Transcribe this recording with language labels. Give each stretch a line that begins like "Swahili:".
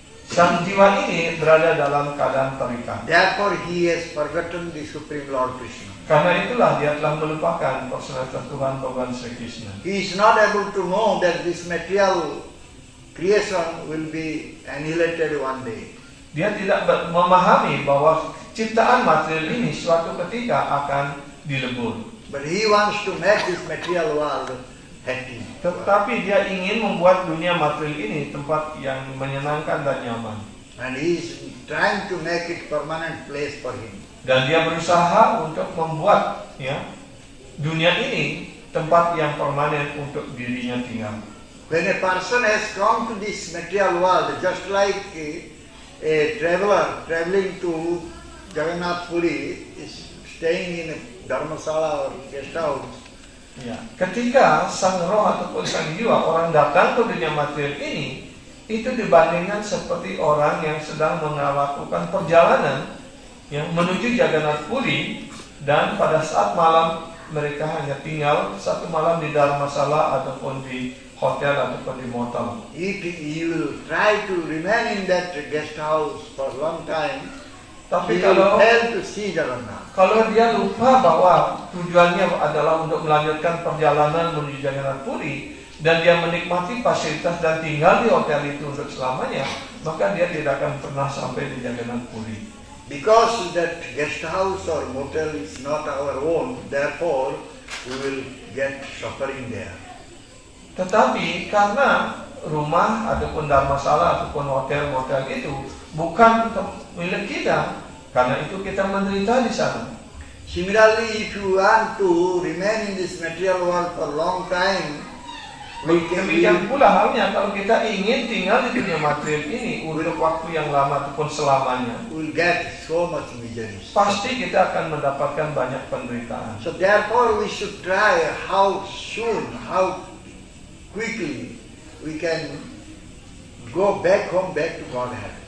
Indonesian: Sang jiwa ini berada dalam keadaan terikat.
English: Therefore he has forgotten the Supreme Lord Krishna.
Indonesian: Karena itulah dia telah melupakan personalitas Tuhan Bhagawan Sri Krishna.
English: He is not able to know that this material creation will be annihilated one day.
Indonesian: Dia tidak memahami bahwa ciptaan material ini suatu ketika akan dilebur.
English: But he wants to make this material world happy.
Indonesian: Tetapi dia ingin membuat dunia material ini tempat yang menyenangkan dan nyaman.
English: And he is trying to make it permanent place for him.
Indonesian: Dan dia berusaha untuk membuat dunia ini tempat yang permanen untuk dirinya tinggal.
English: When a person has come to this material world, just like a traveler traveling to Jagannath Puri is staying in a dharmasala or guest house,
Indonesian: Ketika sang roh ataupun sang jiwa orang datang ke dunia material ini, itu dibandingkan seperti orang yang sedang melakukan perjalanan menuju Jagannath Puri, dan pada saat malam mereka hanya tinggal satu malam di dharmasala ataupun di hotel ataupun di motel.
English: if he will try to remain in that guest house for a long time,
Indonesian: Tapi
English: he will
Indonesian: kalau
English: fail to see Jagannath.
Indonesian: dia lupa bahwa tujuannya adalah untuk melanjutkan perjalanan menuju Jagannath Puri, dan dia menikmati fasilitas dan tinggal di hotel itu untuk selamanya, maka dia tidak akan pernah sampai di Jagannath Puri.
English: Because that guest house or motel is not our own, therefore we will get suffering there.
Indonesian: Tetapi karena rumah ataupun dharmasala ataupun hotel-motel itu bukan milik kita, karena itu kita menderita di sana.
English: Similarly, if you want to remain in this material world for a long time,
Indonesian: Demikian pula halnya kalau kita ingin tinggal di dunia material ini untuk waktu yang lama ataupun selamanya,
English: we'll get so much misery.
Indonesian: pasti kita akan mendapatkan banyak penderitaan.
English: So therefore we should try how soon, how quickly we can go back home, back to Godhead.